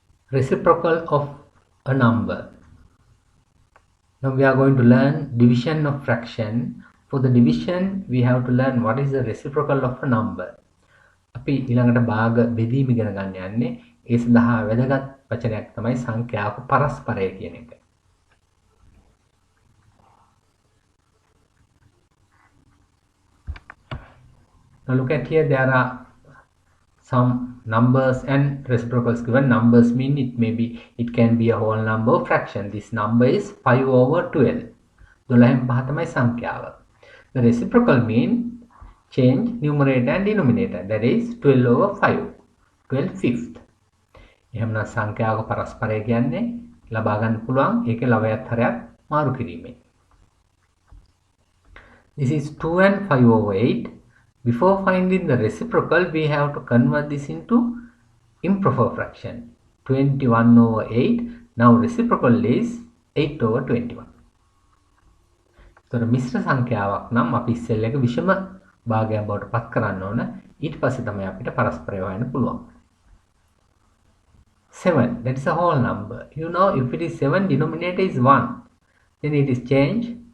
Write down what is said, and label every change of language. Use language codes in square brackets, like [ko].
[en] Reciprocal of a number. Now we are going to learn division of fraction. For the division we have to learn what is the reciprocal of a number. [si] අපි ඊළඟට භාග බෙදීම ඉගෙන ගන්න යන්නේ. ඒ සඳහා වැදගත් වචනයක් තමයි සංඛ්‍යාවක පරස්පරය කියන එක. [en] Now look at here, there are some numbers and reciprocals given. Numbers mean it can be a whole number or fraction. This number is 5 over 12. [si] 12න් 5 තමයි සංඛ්‍යාව. [en] The reciprocal mean change numerator and denominator. That is 12 over 5. 12 fifth. [si] එහෙමනම් සංඛ්‍යාවක පරස්පරය කියන්නේ ලබා ගන්න පුළුවන් ඒකේ ලවයත් හරයක් මාරු කිරීමෙන්. [en] This is 2 and 5 over 8. Before finding the reciprocal, we have to convert this into improper fraction. 21 over 8. Now reciprocal is 8 over 21. [si] So මිශ්‍ර සංඛ්‍යාවක් නම් අපි ඉස්සෙල් එක විෂම භාගයක් බවට පත් කරන්න ඕන. ඊට පස්සේ තමයි අපිට පරස්පරය හොයන්න පුළුවන්. [en] 7, that is a whole number. You know, if it is 7, denominator is 1. Then it is changed.